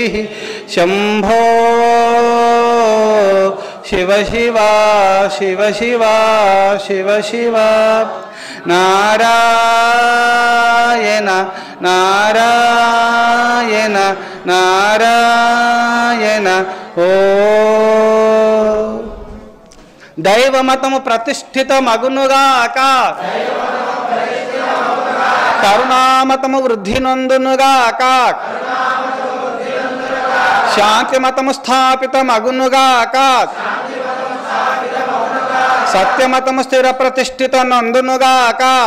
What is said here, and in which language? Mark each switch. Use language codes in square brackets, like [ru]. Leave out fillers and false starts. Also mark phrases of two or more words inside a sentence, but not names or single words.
[sa] शंभो शिव शिवा शिव शिवा शिव शिवा। नारायण नारायण नारायण। [te] ओ దైవమతము ప్రతిష్ఠిత మగునుగాక కరుణామతము వృద్ధి నొందునుగాక శాంతిమతము స్థాపిత మగునుగాక సత్యమతము స్థిర ప్రతిష్ఠిత నందునుగాక